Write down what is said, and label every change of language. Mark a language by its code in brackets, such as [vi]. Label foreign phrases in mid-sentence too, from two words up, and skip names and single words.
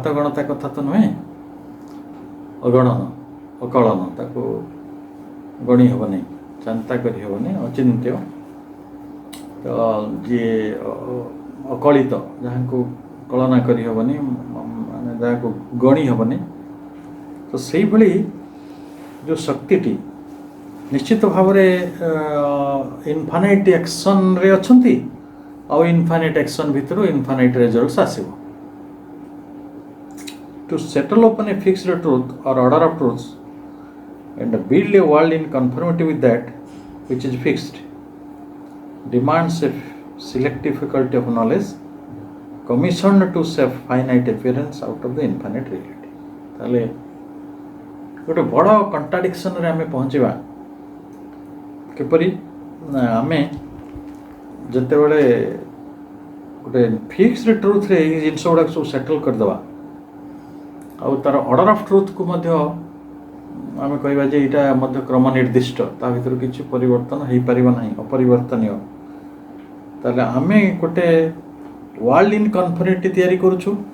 [or] ଗଣତା କଥା ତ ନୁହେଁ, ଅଗଣନ ଅକଳନ, ତାକୁ ଗଣି ହେବନି, ଚିନ୍ତା କରି ହେବନି, ଅଚିନ୍ତ୍ୟ, ତ ଯିଏ ଅକଳିତ, ଯାହାଙ୍କୁ କଳନା କରି ହେବନି, ମାନେ ଯାହାକୁ ଗଣି ହେବନି, ତ ସେଇଭଳି ଯେଉଁ ଶକ୍ତିଟି ନିଶ୍ଚିତ ଭାବରେ ଇନଫାନାଇଟ୍ ଆକ୍ସନ୍ରେ ଅଛନ୍ତି ଆଉ [en] infinite action [or] ଭିତରୁ [en] infinite results [or] ଆସିବ। [en] to settle upon a fixed truth or order of truths and build a world in conformity with that which is fixed demands a selective faculty of knowledge commissioned to save finite appearance out of the infinite reality। [or] ତାହେଲେ ଗୋଟେ ବଡ଼ କଣ୍ଟ୍ରାଡିକ୍ସନରେ ଆମେ ପହଞ୍ଚିବା କିପରି? ଆମେ ଯେତେବେଳେ ଗୋଟେ [en] fixed truthରେ [or] ଏଇ ଜିନିଷ ଗୁଡ଼ାକ ସବୁ ସେଟଲ୍ କରିଦେବା ଆଉ ତା'ର [en] order of truthକୁ [or] ମଧ୍ୟ ଆମେ କହିବା ଯେ ଏଇଟା ମଧ୍ୟ କ୍ରମ ନିର୍ଦ୍ଦିଷ୍ଟ, ତା ଭିତରୁ କିଛି ପରିବର୍ତ୍ତନ ହେଇପାରିବ ନାହିଁ, ଅପରିବର୍ତ୍ତନୀୟ, ତାହେଲେ ଆମେ ଗୋଟେ [en] world in conformity [or] ତିଆରି କରୁଛୁ।